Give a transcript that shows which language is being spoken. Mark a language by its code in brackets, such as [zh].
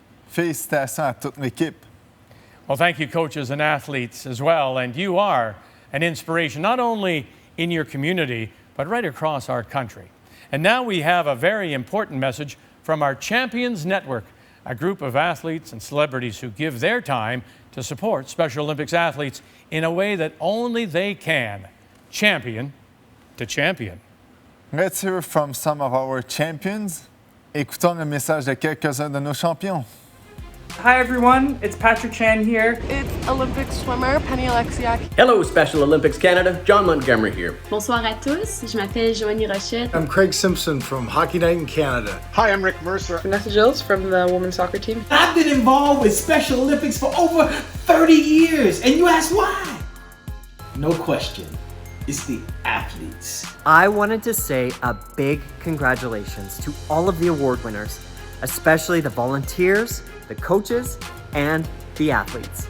[fr] Félicitations à toute l'équipe. [en] Well, thank you, coaches and athletes as well. And you are an inspiration, not only in your community, but right across our country. And now we have a very important message from our Champions Network, a group of athletes and celebrities who give their time to support Special Olympics athletes in a way that only they can. Champion to champion. Let's hear from some of our champions. [fr] Écoutons le message de quelques-uns de nos champions. [en] Hi everyone, it's Patrick Chan here. It's Olympic swimmer Penny Alexiak. Hello Special Olympics Canada, John Montgomery here. [fr] Bonsoir à tous, je m'appelle Joanie Rochette. [en] I'm Craig Simpson from Hockey Night in Canada. Hi, I'm Rick Mercer. Vanessa Gilles from the women's soccer team. I've been involved with Special Olympics for over 30 years, and you ask why? No question, it's the athletes. I wanted to say a big congratulations to all of the award winners, especially the volunteers, the coaches, and the athletes.